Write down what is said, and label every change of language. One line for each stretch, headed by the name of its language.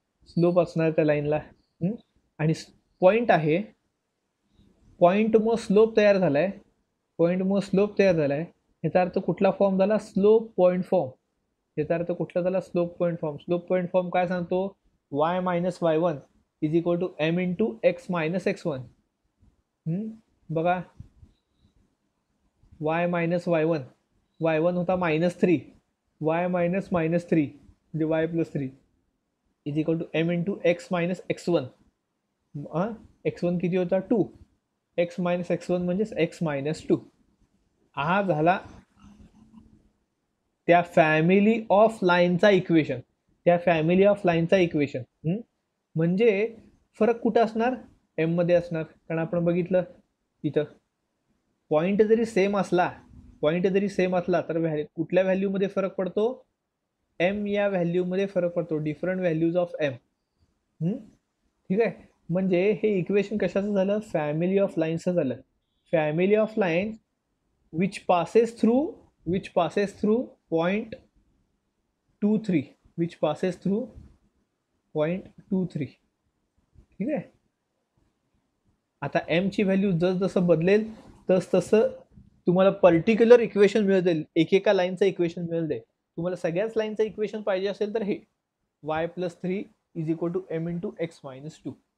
Marathi: Slope असणार त्या लाईनला. आणि पॉईंट आहे, पॉईंट मग स्लोप तयार झालाय, पॉईंट मग स्लोप तयार झालाय. याचा अर्थ कुठला फॉर्म झाला? Slope point form. याचा अर्थ कुठला झाला? Slope point form. Slope point form काय सांगतो?
English: Y minus y one is equal to m into x minus x one.
Marathi: बघा, y minus Y one, Y one होता -3, वाय मायनस -3 म्हणजे Y plus 3
English: Is equal to m into x minus x one.
Marathi: X one किती होता? 2. X minus x one म्हणजेच x minus 2. हा झाला त्या family of लाईनचा इक्वेशन. त्या फॅमिली ऑफ लाईनचा इक्वेशन म्हणजे फरक कुठं असणार? एम मध्ये असणार. कारण आपण बघितलं इथं पॉईंट जरी सेम असला, पॉईंट जरी सेम असला तर कुठल्या व्हॅल्यूमध्ये फरक पडतो? एम या व्हॅल्यूमध्ये फरक पडतो. Different values of M. ठीक आहे. म्हणजे हे इक्वेशन कशाचं झालं? फॅमिली ऑफ लाईन्सचं झालं.
English: Family of lines which passes through point 23, which passes through point 23.
Marathi: ठीक आहे. आता एम ची व्हॅल्यू जसं बदलेल तसं तुम्हाला पर्टिक्युलर इक्वेशन मिळेल. एकेका लाईनचं इक्वेशन मिळेल. तुम्हाला सगळ्याच लाईनचं इक्वेशन पाहिजे असेल तर हे
English: Y plus 3 is equal to m into x minus 2.